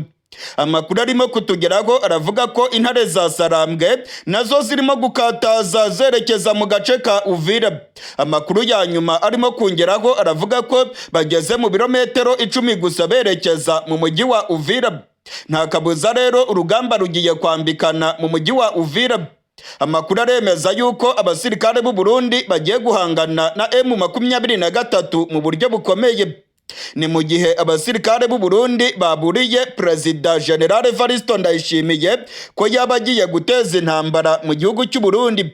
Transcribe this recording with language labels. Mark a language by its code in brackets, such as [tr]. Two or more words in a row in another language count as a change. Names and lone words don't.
[rw] Amakuru arimo kutugeraho aravuga ko intare za Sarambwe nazo zirimo gukataza zerekeza mu gace ka Uvira. Amakuru ya nyuma arimo kungeraho aravuga ko bageze mu birometero 10 gusa berekeza mu mujyi wa Uvira. Nta kabuza rero urugamba rugiye kwambikana mu mujyi wa Uvira. Amakuru aremeza yuko abasirikare b'u Burundi bagiye guhangana na M23 mu buryo bukomeye. Ni mu gihe abasirikare b'u Burundi baburiye Perezida General Evaristo Ndayishimiye ko yabagiye guteza intambara mu gihugu cy'u Burundi.